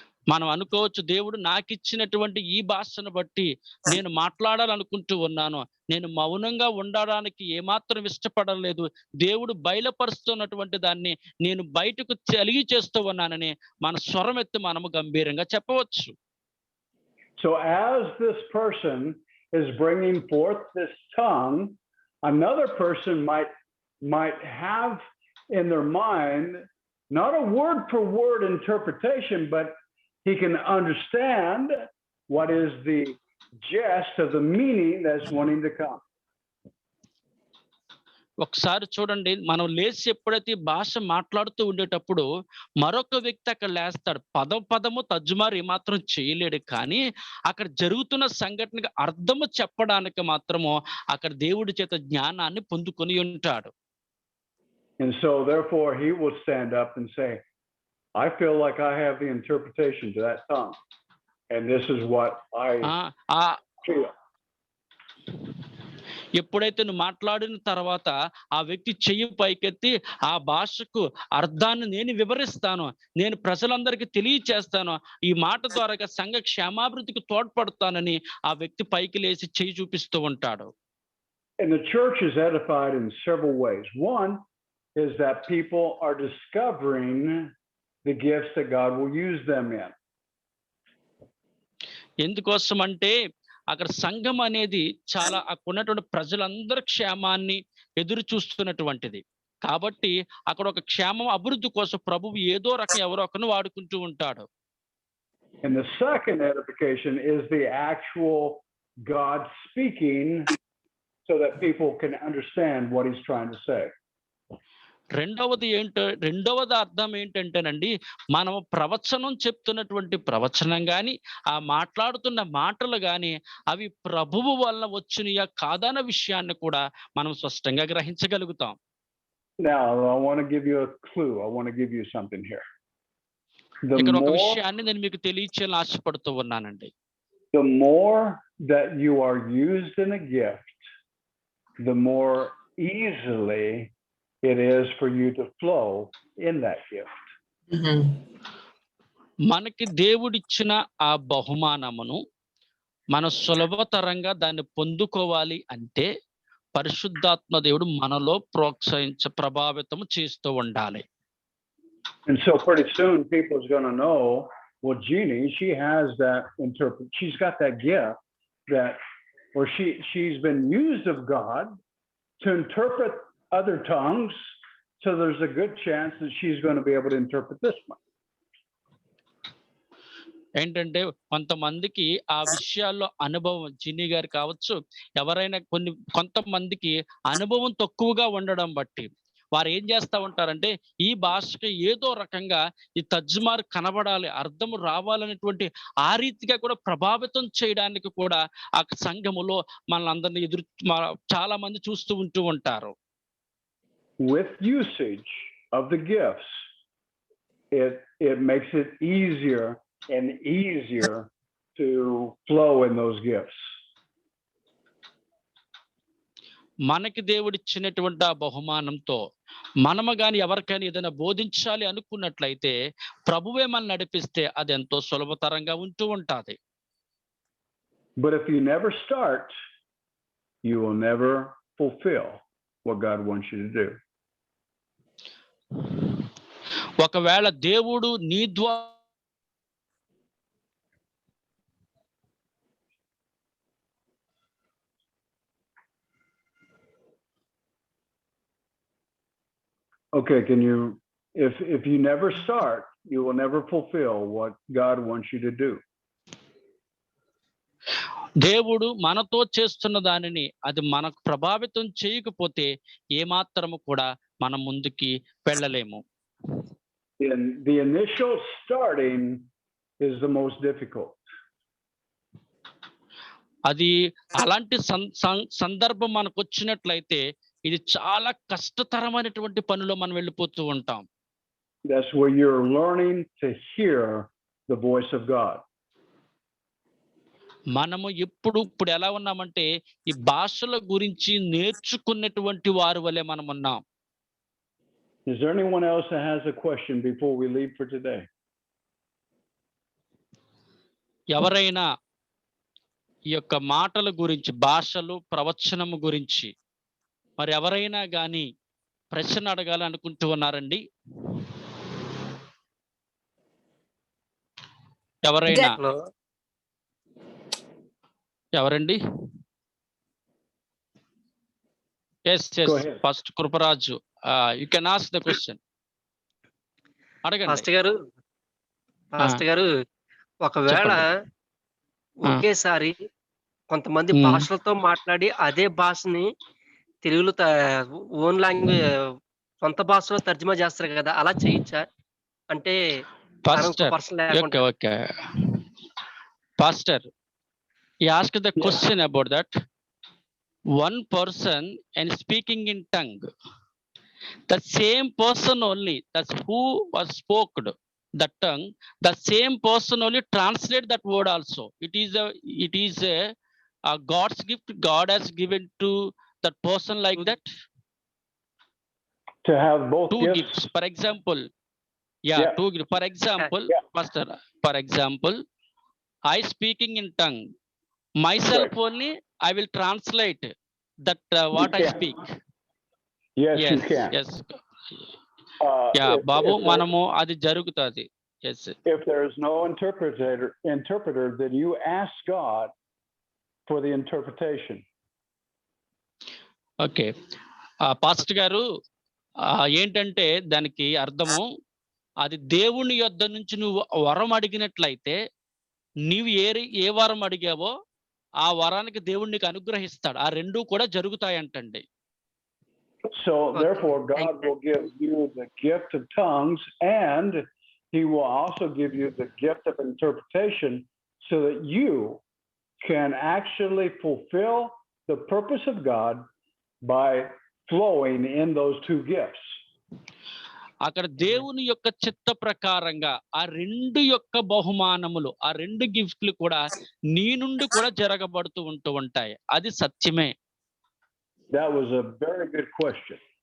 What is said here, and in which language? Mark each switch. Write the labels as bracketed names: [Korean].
[Telugu] మనం అనుకోవచ్చు, దేవుడు నాకు ఇచ్చినటువంటి ఈ భాషను బట్టి నేను మాట్లాడాలనుకుంటూ ఉన్నాను, నేను మౌనంగా ఉండడానికి ఏమాత్రం ఇష్టపడలేదు, దేవుడు బయలుపరుస్తున్నటువంటి దాన్ని నేను బయటకు తెలియచేస్తూ ఉన్నానని మన స్వరం ఎత్తి మనము గంభీరంగా చెప్పవచ్చు. [English] So as this person is bringing forth this tongue, another person might have in their mind not a word for word interpretation, but he can understand what is the gist of the meaning that's wanting to come. [Telugu] ఒకసారి చూడండి, మనం లేచి ఎప్పుడైతే భాష మాట్లాడుతూ ఉండేటప్పుడు మరొక వ్యక్తి అక్కడ లేస్తాడు. పదము తర్జుమారు ఏమాత్రం చేయలేడు, కానీ అక్కడ జరుగుతున్న సంఘటనకి అర్థము చెప్పడానికి మాత్రము అక్కడ దేవుడి చేత జ్ఞానాన్ని పొందుకొని ఉంటాడు. [English] And so therefore he will stand up and say, I feel like I have the interpretation to that tongue, and this is what I feel. [Telugu] ఎప్పుడైతే నువ్వు మాట్లాడిన తర్వాత ఆ వ్యక్తి చెయ్యి పైకెత్తి ఆ భాషకు అర్థాన్ని నేను వివరిస్తాను, నేను ప్రజలందరికీ తెలియచేస్తాను, ఈ మాట ద్వారా సంఘ క్షేమాభివృద్ధికి తోడ్పడతానని ఆ వ్యక్తి పైకి లేచి చెయ్యి చూపిస్తూ ఉంటాడు. [English] And the church is edified in several ways. One is that people are discovering the gifts that God will use them in. [Telugu] ఎందుకోసం అంటే అక్కడ సంఘం అనేది చాలా అక్కడ ఉన్నటువంటి ప్రజలందరి క్షేమాన్ని ఎదురు చూస్తున్నటువంటిది. కాబట్టి అక్కడ ఒక క్షేమం అభివృద్ధి కోసం ప్రభువు ఏదో రకం ఎవరో ఒకరిని వాడుకుంటూ ఉంటాడు. [English] And the second edification is the actual God speaking so that people can understand what he's trying to say. [Telugu] రెండవది అర్థం ఏంటంటేనండి, మనం ప్రవచనం చెప్తున్నటువంటి ప్రవచనం గాని, ఆ మాట్లాడుతున్న మాటలు గాని అవి ప్రభువు వలన వచ్చినయా కాదా అన్న విషయాన్ని కూడా మనం స్పష్టంగా గ్రహించగలుగుతాం. [English] Now, I want to give you a clue. I want to give you something here. [Telugu] ఇక్కడ ఒక విషయాన్ని నేను మీకు తెలియచేయాలని ఆశపడుతూ ఉన్నానండి. [English] The more that you are used in a gift, the more easily it is for you to flow in that gift. [Telugu] మనకి దేవుడిచ్చిన ఆ బహుమానమును మన సులభతరంగా దాన్ని పొందుకోవాలి అంటే పరిశుద్ధాత్మ దేవుడు మనలో ప్రభావితం చేస్తూ ఉండాలి. [English] And so pretty soon people is going to know, well, Jeannie, she has that she's got that gift that, or she's been used of God to interpret other tongues, so there's a good chance that she's going to be able to interpret this one. [Telugu] ఏంటంటే కొంతమందికి ఆ విషయాల్లో అనుభవం, జిన్ని గారు కావచ్చు, ఎవరైనా కొంతమందికి అనుభవం తక్కువగా ఉండడం బట్టి వారు ఏం చేస్తా ఉంటారంటే ఈ భాషకి ఏదో రకంగా ఈ తర్జుమారు కనబడాలి, అర్థం రావాలనేటువంటి ఆ రీతిగా కూడా ప్రభావితం చేయడానికి కూడా ఆ సంఘములో మనల్ని చాలా మంది చూస్తూ ఉంటూ ఉంటారు. [English] With usage of the gifts, it makes it easier and easier to flow in those gifts. [Telugu] మనకి దేవుడిచ్చినటువంటి ఆ బహుమానంతో మనము గాని ఎవరికైనా ఏదైనా బోధించాలి అనుకున్నట్లయితే ప్రభువే మనల్ని నడిపిస్తే అది ఎంతో సులభతరంగా ఉంటూ ఉంటుంది. [English] But if you never start, you will never fulfill what God wants you to do. [Telugu] ఒకవేళ దేవుడు నీ ద్వారా [English] Okay, can you, if you never start, you will never fulfill what God wants you to do. [Telugu] దేవుడు మనతో చేస్తున్న దానిని అది మనకు ప్రభావితం చేయకపోతే ఏమాత్రము కూడా మనం ముందుకి వెళ్ళలేము. [English] The initial starting is the most difficult. [Telugu] అది అలాంటి సందర్భం మనకు వచ్చినట్లయితే ఇది చాలా కష్టతరమైనటువంటి పనిలో మనం వెళ్ళిపోతూ ఉంటాం. [English] That's where you're learning to hear the voice of God. [Telugu] మనము ఇప్పుడు ఎలా ఉన్నామంటే ఈ భాషల గురించి నేర్చుకున్నటువంటి వారి వలె మనం ఉన్నాం. [English] Is there anyone else that has a question before we leave for today? [Telugu] ఎవరైనా ఈ యొక్క మాటల గురించి, భాషలు, ప్రవచనము గురించి మరి ఎవరైనా గాని ప్రశ్న అడగాలనుకుంటూ ఉన్నారండి? ఎవరైనా? ఎవరండి? [English] Yes first Kruparaju, you can ask the question. [Telugu] అడగండి. పాస్టర్ గారు ఒకవేళ ఒకేసారి కొంతమంది భాషలతో మాట్లాడి అదే భాషని తెలుగులో [English] own language [Telugu] సొంత భాషలో తర్జుమా చేస్తారు కదా, అలా చేయొచ్చా? అంటే [English] Pastor, he asked the question about that. One person and speaking in tongue, the same person only, that's who was spoken the tongue, the same person only translate that word also. It is a God's gift. God has given to that person like that. To have both two gifts. For example, two gifts. For example, Pastor, for example, I speaking in tongue. Myself only, I will translate that what I speak. Yes, you can. [Telugu] Yes. Babu, మనము అది జరుగుతుంది. [English] yes. If there is no interpreter, then you ask God for the interpretation. Okay. [Telugu] Pastor గారు ఏంటంటే దానికి అర్థము, అది దేవుని యొద్ద నుంచి నువ్వు వరం అడిగినట్లయితే నీవు ఏ వరం అడిగావో ఆ వరానికి దేవుడు నీకు అనుగ్రహిస్తాడు. ఆ రెండూ కూడా జరుగుతాయంటండి. [English] So Okay, therefore, thank God you. will give you the gift of tongues, and He will also give you the gift of interpretation, so that you can actually fulfill the purpose of God by flowing in those two gifts. [Telugu] అక్కడ దేవుని యొక్క చిత్త ప్రకారంగా ఆ రెండు యొక్క బహుమానములు, ఆ రెండు గిఫ్ట్లు కూడా నీ నుండి కూడా జరగబడుతూ ఉంటాయి. అది సత్యమే. [English] That was a very good question.